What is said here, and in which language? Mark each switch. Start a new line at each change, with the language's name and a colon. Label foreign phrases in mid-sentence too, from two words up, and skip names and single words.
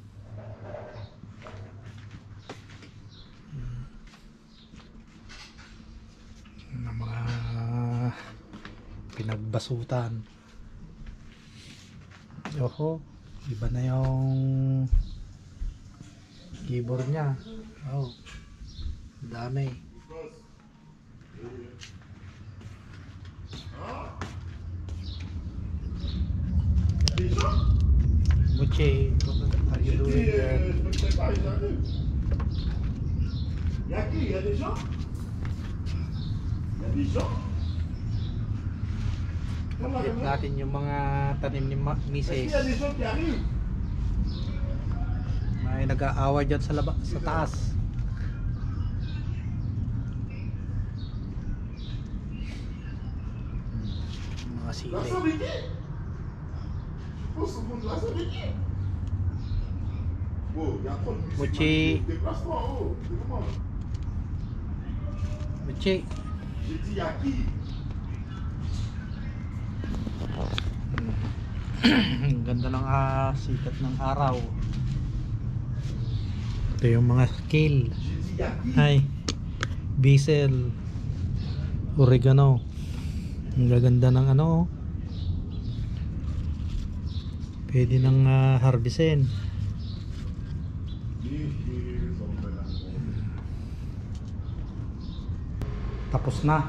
Filipino: Ng mga pinagbasutan. Oho, iba na yung keyboard niya. Oh, dami.
English: Muchi, what are you doing there?
French: Il y a des gens. Il y a des gens.
Filipino: Update natin yung mga tanim ni Mrs.
French: Il y a des gens qui arrivent.
Filipino: May nag-aaway dyan sa taas. Mga sili.
French: La Saint-Denis. Oh, ce monde la Saint-Denis. Oh, il y a trop de musique. Mochi. Déplace-toi, oh. C'est comment? Muchi. J'ai dit, il y a qui?
Filipino: Ang ganda ng sikat ng araw. Ito yung mga kale.
French: J'ai dit, il y a qui?
English: Hi. Basil. Oregano.
Filipino: Ang gaganda ng ano, oh. Pwede nang harvestin. Tapos na.